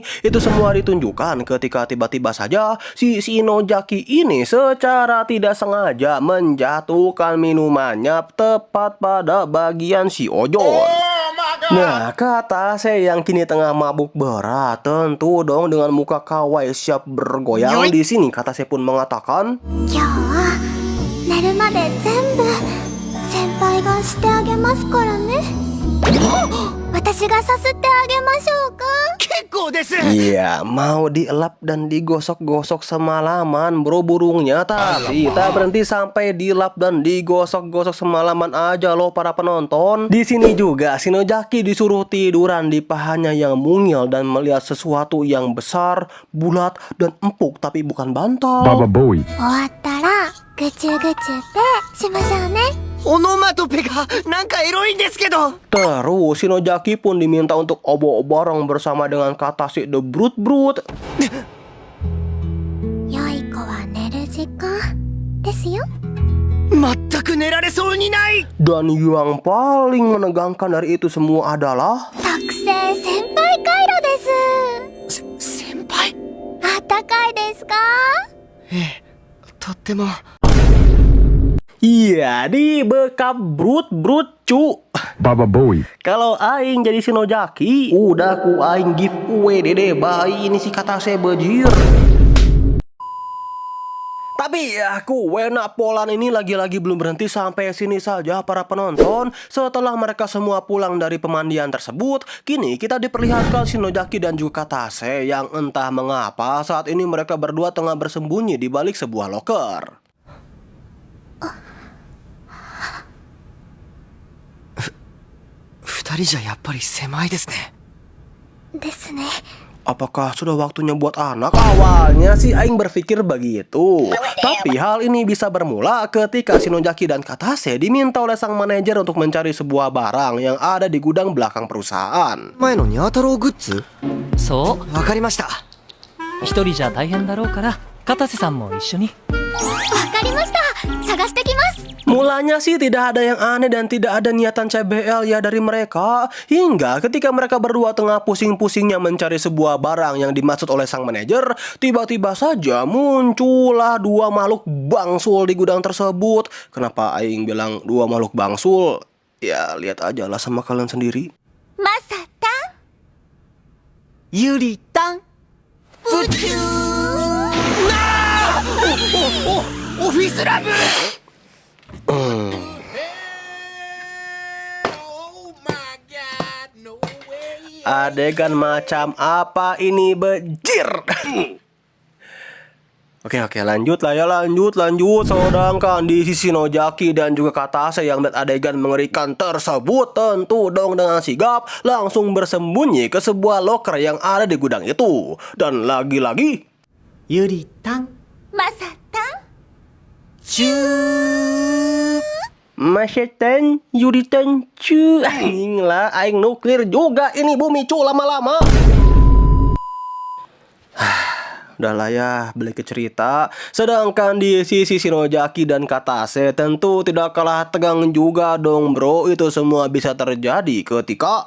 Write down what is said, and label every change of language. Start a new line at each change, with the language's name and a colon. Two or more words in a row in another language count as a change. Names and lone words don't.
Indonesian: Itu semua ditunjukkan ketika tiba-tiba saja si Shinojaki ini secara tidak sengaja menjatuhkan minumannya tepat pada bagian si Ojon. Nah, Katase yang kini tengah mabuk berat tentu dong dengan muka kawaii siap bergoyang. Di sini Katase pun mengatakan,
Japanese: 今日は寝るまで全部先輩がしてあげますからね。私がさすってあげましょうか。
Indonesian: iya mau dielap dan digosok-gosok semalaman bro burungnya. Tapi tak berhenti sampai dilap dan digosok-gosok semalaman aja loh para penonton. Di sini juga Shinojaki disuruh tiduran di pahanya yang mungil dan melihat sesuatu yang besar, bulat dan empuk tapi bukan bantal. Baba Bowie.
Japanese: 終わったらぐちゅぐちゅってしましょうね。オノマトペがなんかエロいんですけど
Indonesian: Terus Shinojaki pun diminta untuk obok-bareng bersama dengan Katase the Brut-Brut.
Japanese: 良い子は寝る時間ですよ。全く寝られそうにない
Indonesian: Dan yang paling menegangkan dari itu semua adalah
Japanese: 特製先輩カイロです。先輩あったかいですか？とっても
Indonesian: iya dibekap Brut-Brut cu. Baba Bowie. Kalau aing jadi Shinojaki, udah ku aing giveaway dede bayi ini si Katase bejir. Tapi ya wena Polan ini lagi-lagi belum berhenti sampai sini saja para penonton. Setelah mereka semua pulang dari pemandian tersebut, kini kita diperlihatkan Shinojaki dan juga Katase yang entah mengapa saat ini mereka berdua tengah bersembunyi di balik sebuah loker.
Japanese: 二人じゃやっぱり狭いですねですね。
Indonesian: Apakah sudah waktunya buat anak? Awalnya sih aing berpikir begitu. Tapi hal ini bisa bermula ketika Shinojaki dan Katase diminta oleh sang manajer untuk mencari sebuah barang yang ada di gudang belakang perusahaan.
Japanese: 前のニャー太郎グッズそうわかりました一人じゃ大変だろうから片瀬さんも一緒にわかりました。探してきます。
Indonesian: Mulanya sih tidak ada yang aneh dan tidak ada niatan CBL ya dari mereka. Hingga ketika mereka berdua tengah pusing-pusingnya mencari sebuah barang yang dimaksud oleh sang manajer, tiba-tiba saja muncullah dua makhluk bangsul di gudang tersebut. Kenapa aing bilang dua makhluk bangsul? Ya lihat aja lah sama kalian sendiri.
Japanese: マサタン。ゆりたん オフィスラブ
Indonesian: Adegan macam apa ini bejir? Oke, lanjut lah ya, lanjut. Sedangkan di sisi Shinojaki dan juga Katase yang melihat adegan mengerikan tersebut, tentu dong dengan sigap langsung bersembunyi ke sebuah loker yang ada di gudang itu. Dan lagi-lagi
Japanese: ゆりたんマサタン。
Indonesian: Masetan, Yuritan, cu. Aing lah, aing nuklir juga ini bumi cu lama-lama. Udah lah ya, balik ke cerita. Sedangkan di sisi Shinojaki dan Katase tentu tidak kalah tegang juga dong bro. Itu semua bisa terjadi ketika